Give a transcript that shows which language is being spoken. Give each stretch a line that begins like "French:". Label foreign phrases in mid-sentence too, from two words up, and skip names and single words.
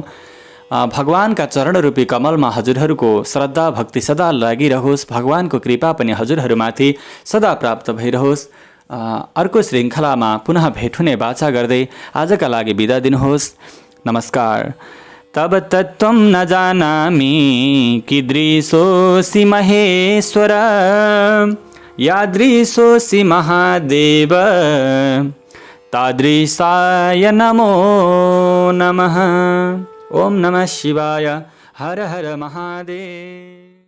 Nepali: भगवानका चरणरूपी कमलमा हजुरहरूको श्रद्धा भक्ति सदा लागिरहोस्, भगवानको कृपा पनि हजुरहरूमाथि सदा प्राप्त भइरहोस्। अर्को श्रृङ्खलामा पुनः भेट हुने बाचा गर्दै आजका लागि बिदा दिनुहोस्। नमस्कार।
Sanskrit: तब तत्त्वं न जानामि कीदृशोऽसि महेश्वर, यादृशोऽसि महादेव, तादृशाय नमो नमः। ओम नमः शिवाय। हर हर महादेव।